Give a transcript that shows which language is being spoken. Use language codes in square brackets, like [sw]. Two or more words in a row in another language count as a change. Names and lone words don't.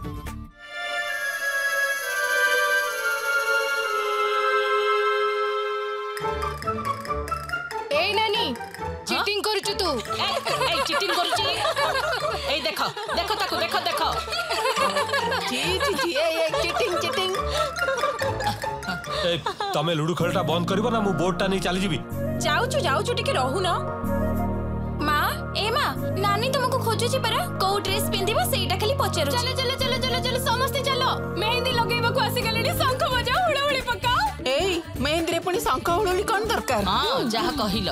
[or] ଏ ନାନୀ ଚିଟିଂ କରୁଛୁ ତୁ। ଏ ଚିଟିଂ କରୁଛି ଏ ଦେଖ ଦେଖ ତାକୁ ଦେଖ ଦେଖ ଜୀ ଜୀ ଜୀ ଏ ଚିଟିଂ ଚିଟିଂ। ଏ ତମେ ଲୁଡୋ ଖେଳଟା ବନ୍ଦ କରିବ ନା ମୁଁ ବୋର୍ଡଟା ନେଇ ଚାଲି ଯିବି। ଯାଉଛୁ ଟିକେ ରହ ନା। ମା ଏ ମା ନାନୀ ତୁମକୁ ଖୋଜୁଛି ପରା କେଉଁ ଡ୍ରେସ ପିନ୍ଧିବ ସେଇଟା ଖାଲି ପଚାରୁ। ଚାଲ ଚାଲ ଚାଲ ଚାଲ ଚାଲ ସମସ୍ତେ ଚାଲ ମେହେନ୍ଦି ଲଗେଇବା କୁ ଆସି ଗଲେଣି ଶଙ୍ଖ ବଜାଅ ହୁଳହୁଳି ପକାଅ। ଏ ମେହେନ୍ଦି ରେ ପୁଣି ଶଙ୍ଖ ହୁଳହୁଳି କେଉଁ ଦରକାର। ହଁ ଯାହା କହିଲୁ